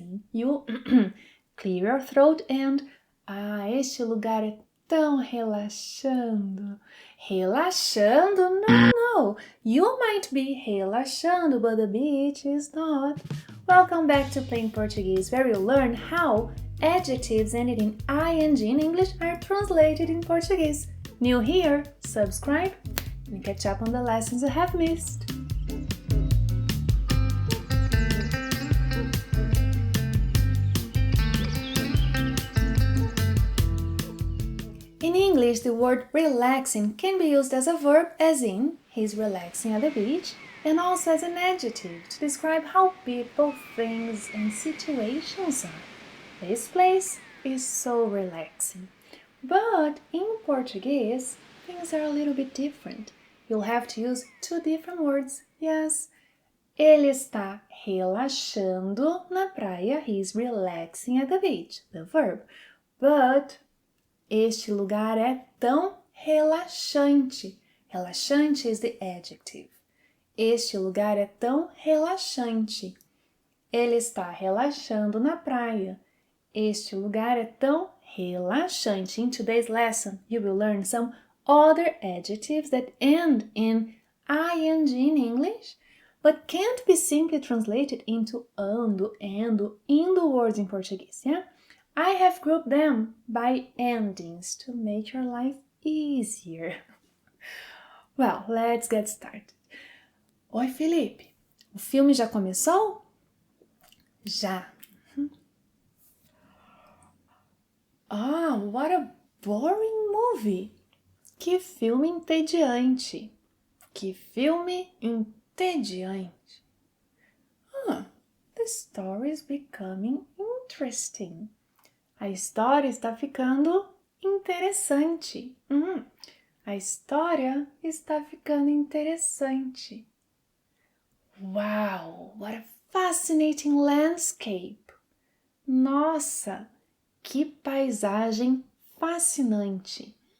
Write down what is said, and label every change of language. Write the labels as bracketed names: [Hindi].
[English] You clear your throat and, [Portuguese] este lugar é tão relaxando. Relaxando? No. [English] You might be relaxando, but the beach is not. Welcome back to Plain Portuguese, where you'll learn how adjectives ending in ing in English are translated in Portuguese. New here? Subscribe and catch up on the lessons you have missed. In English, the word relaxing can be used as a verb, as in, he's relaxing at the beach, and also as an adjective to describe how people, things, and situations are. This place is so relaxing. But in Portuguese, things are a little bit different. You'll have to use two different words. [Portuguese] Yes, ele está relaxando na praia. [English] He's relaxing at the beach, the verb. [Portuguese] But este lugar é tão relaxante. [English] Relaxante is the adjective. [Portuguese] Este lugar é tão relaxante. Ele está relaxando na praia. Este lugar é tão relaxante. [English] In today's lesson, you will learn some other adjectives that end in ing in English, but can't be simply translated into ando, endo, indo words in Portuguese, yeah? I have grouped them by endings to make your life easier. Well, let's get started. [Portuguese] Oi, Felipe. O filme já começou? Já. [English] What a boring movie! [Portuguese] Que filme entediante! Que filme entediante! [English] The story is becoming interesting. [Portuguese] A história está ficando interessante. A história está ficando interessante. [English] Wow, what a fascinating landscape! [Portuguese] Nossa! Que paisagem fascinante!